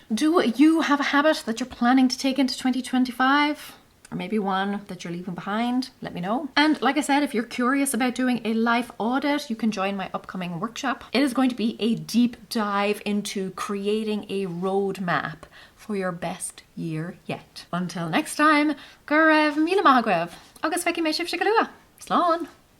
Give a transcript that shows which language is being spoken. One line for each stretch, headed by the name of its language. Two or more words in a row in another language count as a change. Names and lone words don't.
English: Do you have a habit that you're planning to take into 2025? Or maybe one that you're leaving behind? Let me know. And like I said, if you're curious about doing a life audit, you can join my upcoming workshop. It is going to be a deep dive into creating a roadmap for your best year yet. Until next time,
Irish: go raibh míle maith agaibh, agus feici mé sibh go luath. Slán!